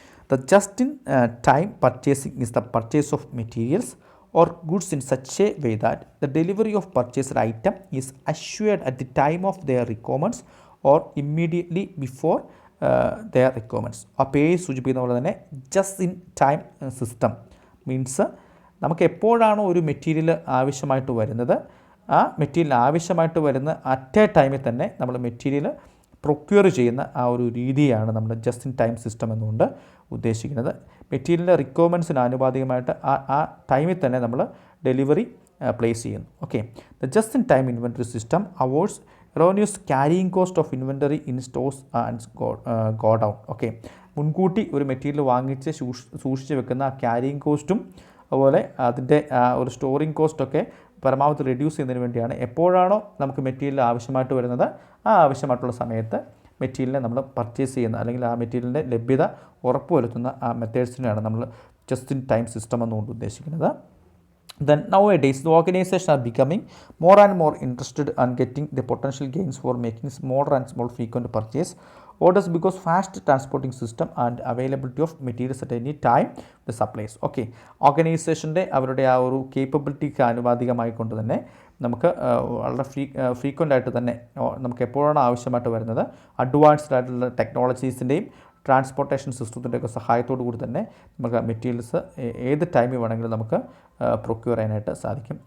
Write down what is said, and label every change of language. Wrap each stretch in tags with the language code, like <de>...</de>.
<en>The just-in-time purchasing is the purchase of materials or goods in such a way that the delivery of purchased item is assured at the time of their requirements or immediately before their requirements.</en> <ml>ആ പേര് സൂചിപ്പിക്കുന്ന പോലെ തന്നെ just-in-time system means നമുക്ക് എപ്പോഴാണോ ഒരു material ആവശ്യമായിട്ട് വരുന്നത് ആ മെറ്റീരിയൽ ആവശ്യമായിട്ട് വരുന്ന അറ്റ് എ ടൈമിൽ തന്നെ നമ്മൾ മെറ്റീരിയൽ പ്രൊക്യൂർ ചെയ്യുന്ന ആ ഒരു രീതിയാണ് നമ്മൾ ജസ്റ്റ് ഇൻ ടൈം സിസ്റ്റം എന്നുകൊണ്ട് ഉദ്ദേശിക്കുന്നത്. മെറ്റീരിയലിൻ്റെ റിക്വയർമെൻറ്റ്സിന് ആനുപാതികമായിട്ട് ആ ടൈമിൽ തന്നെ നമ്മൾ ഡെലിവറി പ്ലേസ് ചെയ്യുന്നു.</ml> <en>Okay, the just in time inventory system avoids erroneous carrying cost of inventory in stores and go down.</en> <ml>Okay, മുൻകൂട്ടി ഒരു മെറ്റീരിയൽ വാങ്ങിച്ച് സൂക്ഷിച്ച് വെക്കുന്ന ആ ക്യാരിയിങ് കോസ്റ്റും അതുപോലെ അതിൻ്റെ ഒരു സ്റ്റോറിങ് കോസ്റ്റൊക്കെ പരമാവധി റെഡ്യൂസ് ചെയ്യുന്നതിന് വേണ്ടിയാണ്. എപ്പോഴാണോ നമുക്ക് മെറ്റീരിയൽ ആവശ്യമായിട്ട് വരുന്നത് ആ ആവശ്യമായിട്ടുള്ള സമയത്ത് മെറ്റീരിയലിനെ നമ്മൾ പർച്ചേസ് ചെയ്യുന്ന അല്ലെങ്കിൽ ആ മെറ്റീരിയലിൻ്റെ ലഭ്യത ഉറപ്പുവരുത്തുന്ന ആ മെത്തേഡ്സിനെയാണ് നമ്മൾ ജസ്റ്റ് ഇൻ ടൈം സിസ്റ്റം എന്നുകൊണ്ട് ഉദ്ദേശിക്കുന്നത്.</ml> <en>Then nowadays the organizations are becoming more and more interested in getting the potential gains for making smaller and small frequent purchase orders because fast transporting system and availability of materials at any time the supplies.</en> <ml>Okay, ഓർഗനൈസേഷൻ്റെ അവരുടെ ആ ഒരു കേപ്പബിലിറ്റിക്ക് ആനുപാതികമായിക്കൊണ്ട് തന്നെ നമുക്ക് വളരെ frequent ആയിട്ട് തന്നെ നമുക്ക് എപ്പോഴാണ് ആവശ്യമായിട്ട് വരുന്നത് അഡ്വാൻസ്ഡ് ആയിട്ടുള്ള ടെക്നോളജീസിൻ്റെയും ട്രാൻസ്പോർട്ടേഷൻ സിസ്റ്റത്തിൻ്റെയൊക്കെ സഹായത്തോടു കൂടി തന്നെ നമുക്ക് മെറ്റീരിയൽസ് ഏത് ടൈമിൽ വേണമെങ്കിലും നമുക്ക് പ്രൊക്യൂർ ചെയ്യാനായിട്ട് സാധിക്കും.</ml>